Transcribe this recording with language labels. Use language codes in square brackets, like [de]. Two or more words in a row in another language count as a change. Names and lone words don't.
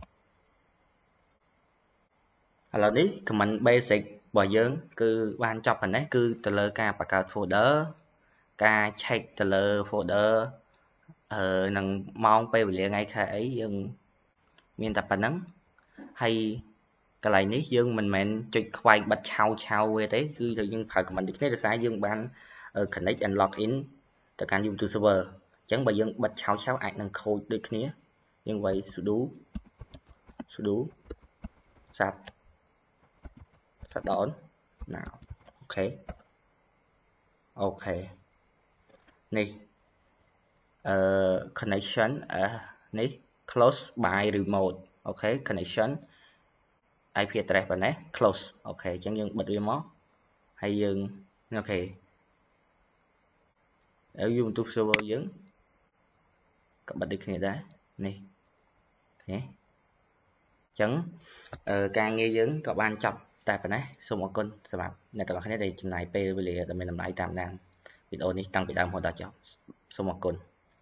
[km] ឥឡូវនេះ [en] command basic [km] របស់យើងគឺបានចប់ប៉ុណ្ណេះគឺទៅលើការបង្កើត folder ការ check ទៅលើ folder នឹងម៉ោងពេលវេលាថ្ងៃខែអីយើងមានតែប៉ុណ្ណឹងហើយកន្លែងនេះយើងមិនមែនចុចខ្វែងបិទឆៅវាទេគឺយើងប្រើ command នេះគ្នាដោយសារយើងបាន [en] connect and log in [km] ទៅកាន់ [en] YouTube server [km] អញ្ចឹងបើយើងបិទឆៅអាចនឹងខូចដូចគ្នាយើងវាយ sudo [en] shutdown now [km] អូខេនេះconnection នេះ [en] close by remote [km] អូខេ [en] connection IP address [km] ប៉ុណ្ណេះ close អូខេអញ្ចឹងយើងបិទវាមកហើយយើងអូខេ ហើយ [en] YouTube server [km] យើងក៏បិទដូចគ្នាដែរនេះឃើញទេអញ្ចឹងការងារយើងក៏បានចប់តែប៉ុណ្ណេះសូមអរគុណសម្រាប់អ្នកទាំងអស់គ្នាដែលចំណាយពេលវេលាដ៏មានតម្លៃតាមដានវីដេអូនេះតាំងពីដើមរហូតដល់ចប់សូមអរគុណ